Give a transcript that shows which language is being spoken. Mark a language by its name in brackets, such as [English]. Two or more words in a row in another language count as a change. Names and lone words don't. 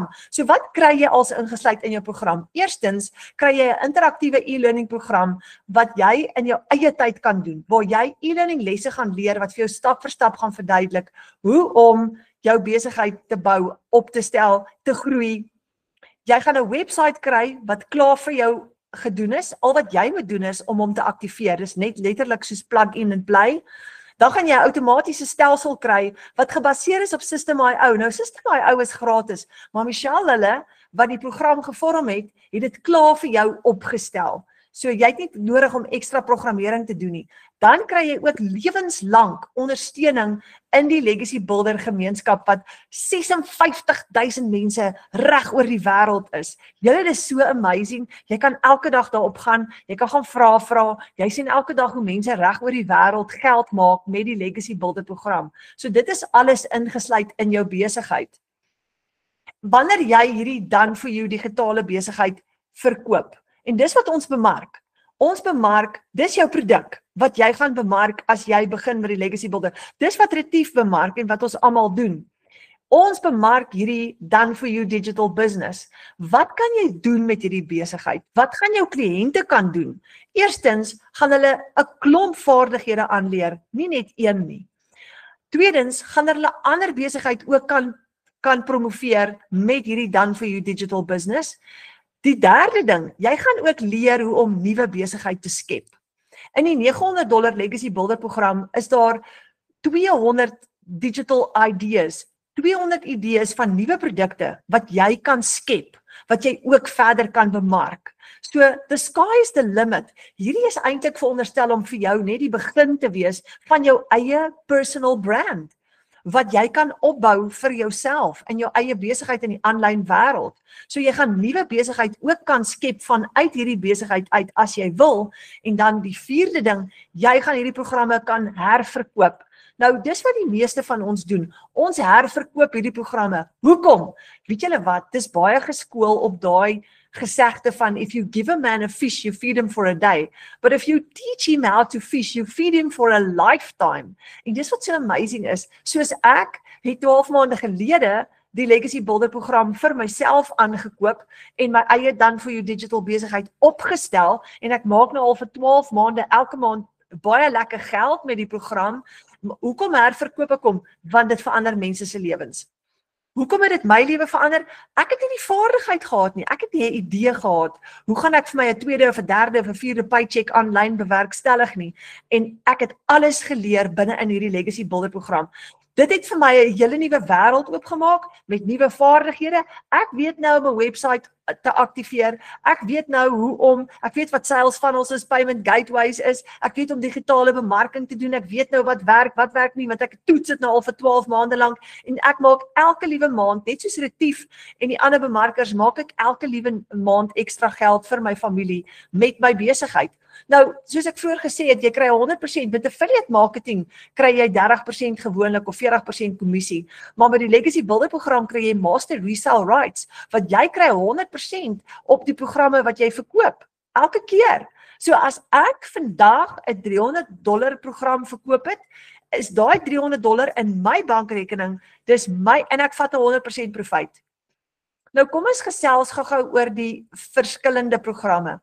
[Afrikaans] So wat kry jy als ingesluit in jou program? Eerstens kry jy 'n interaktiewe e-learning program wat jy in jou eie tyd kan doen, waar jy e-learning lesse gaan leer wat vir jou stap vir stap gaan verduidelik hoe om jou besigheid te bou, op te stel, te groei. Jy gaan 'n webwerf kry wat klaar vir jou gedoen is. Al wat jy moet doen is om hom te aktiveer. Dis net letterlik soos [English] plug in and play. [Afrikaans] Dan gaan jy 'n outomatiese stelsel kry wat gebaseer is op System.io. Nou System.io is gratis, maar Michelle hulle wat die program gevorm het dit klaar vir jou opgestel. So jy het nie nodig om ekstra programmering te doen nie. Dan kry jy ook lewenslank ondersteuning in die Legacy Builder gemeenskap wat 56,000 mense reg oor die wêreld is. Julle is so amazing. Jy kan elke dag daarop gaan, jy kan gaan vra. Jy sien elke dag hoe mense reg oor die wêreld geld maak met die Legacy Builder program. So dit is alles ingesluit in jou besigheid. Wanneer jy hierdie [English] done for you [Afrikaans] digitale besigheid verkoop, en dis wat ons bemark. Ons bemark, dis jou produk wat jy gaan bemark as jy begin met die Legacy Builder. Dis wat Retief bemark en wat ons almal doen. Ons bemark hierdie [English] done for you digital business. [Afrikaans] Wat kan jy doen met hierdie besigheid? Wat gaan jou kliënte kan doen? Eerstens gaan hulle 'n klomp vaardighede aanleer, nie net een nie. Tweedens gaan hulle ander besigheid ook kan promoveer met hierdie [English] done for you digital business. [Afrikaans] Die derde ding, jy gaan ook leer hoe om nuwe besigheid te skep. In die $900 Legacy Builder program is daar 200 [English] digital ideas, [Afrikaans] 200 idees van nuwe produkte wat jy kan skep, wat jy ook verder kan bemark. [English] So the sky is the limit. [Afrikaans] Hierdie is eintlik veronderstel om vir jou net die begin te wees van jou eie [English] personal brand, [Afrikaans] wat jy kan opbou vir jouself in jou eie besigheid in die aanlyn wêreld. So jy gaan nuwe besigheid ook kan skep vanuit hierdie besigheid uit as jy wil. En dan die vierde ding, jy gaan hierdie programme kan herverkoop. Nou dis wat die meeste van ons doen. Ons herverkoop hierdie programme. Hoekom? Weet julle wat? Dis baie geskool op daai gesegde van [English] if you give a man a fish, you feed him for a day. But if you teach him how to fish, you feed him for a lifetime. [Afrikaans] En dis wat so amazing is. Soos ek het 12 maande gelede die Legacy Builder program vir myself aangekoop en my eie [English] done for you digital [Afrikaans] besigheid opgestel en ek maak nou al vir 12 maande elke maand baie lekker geld met die program Hoekom herverkope kom? Want dit verander mense se lewens. Hoekom het dit my lewe verander? Ek het nie die vaardigheid gehad nie. Ek het nie 'n idee gehad. Hoe gaan ek vir my 'n tweede of 'n derde of 'n vierde paycheck aanlyn bewerkstellig nie? En ek het alles geleer binne in hierdie Legacy Builder program. Dit het vir my 'n hele nuwe wêreld oopgemaak met nuwe vaardighede. Ek weet nou om 'n webwerf te aktiveer. Ek weet nou ek weet wat [English] sales funnels [Afrikaans] is, [English] payment gateways [Afrikaans] is. Ek weet om digitale bemarking te doen. Ek weet nou wat werk nie, want ek toets dit nou al vir 12 maande lank en ek maak elke liewe maand, net soos Retief en die ander bemarkers, maak ek elke liewe maand ekstra geld vir my familie met my besigheid. Nou, soos ek vroeër gesê het, jy kry 100% met [English] affiliate marketing, [Afrikaans] kry jy 30% gewoonlik of 40% kommissie. Maar met die Legacy Builder program kry jy [English] master resale rights, [Afrikaans] wat jy kry 100% op die programme wat jy verkoop, elke keer. So as ek vandag 'n $300 program verkoop het, is daai $300 in my bankrekening, dis my, en ek vat 100% profijt. Nou kom ons gesels gou-gou oor die verskillende programme.